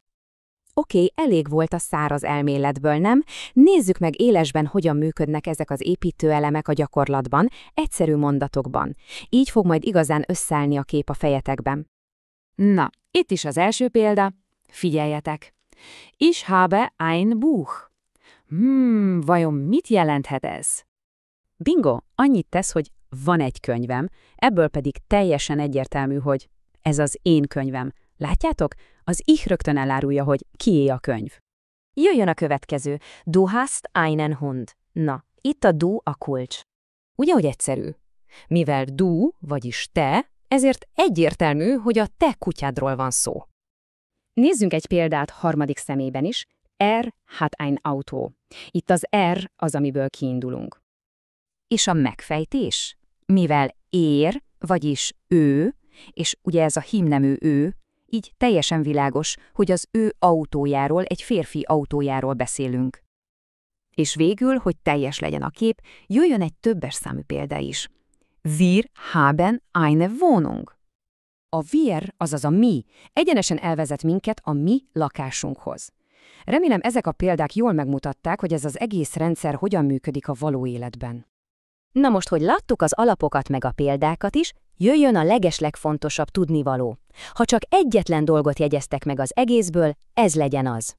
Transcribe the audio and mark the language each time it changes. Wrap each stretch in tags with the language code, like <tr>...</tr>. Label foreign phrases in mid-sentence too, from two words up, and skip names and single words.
<hu>Oké, elég volt a száraz elméletből, nem? Nézzük meg élesben, hogyan működnek ezek az építőelemek a gyakorlatban, egyszerű mondatokban. Így fog majd igazán összeállni a kép a fejetekben. Na, itt is az első példa. Figyeljetek!</hu> <de>Ich habe ein Buch.</de> <hu>Vajon mit jelenthet ez? Bingo, annyit tesz, hogy van egy könyvem, ebből pedig teljesen egyértelmű, hogy ez az én könyvem. Látjátok? Az ich rögtön elárulja, hogy kié a könyv. Jöjjön a következő.</hu> <de>Du hast einen Hund.</de> <hu>Na, itt a du a kulcs. Ugye, hogy egyszerű? Mivel du, vagyis te, ezért egyértelmű, hogy a te kutyádról van szó. Nézzünk egy példát harmadik személyben is.</hu> <de>Er hat ein Auto.</de> <hu>Itt az er az, amiből kiindulunk. És a megfejtés? Mivel ér, vagyis ő, és ugye ez a hímnemű ő, így teljesen világos, hogy az ő autójáról, egy férfi autójáról beszélünk. És végül, hogy teljes legyen a kép, jöjjön egy többes számú példa is.</hu> <de>Wir haben eine Wohnung.</de> <hu>A wir, azaz a mi, egyenesen elvezet minket a mi lakásunkhoz. Remélem, ezek a példák jól megmutatták, hogy ez az egész rendszer hogyan működik a való életben. Na most, hogy láttuk az alapokat meg a példákat is, jöjjön a legeslegfontosabb tudnivaló. Ha csak egyetlen dolgot jegyeztek meg az egészből, ez legyen az.</hu>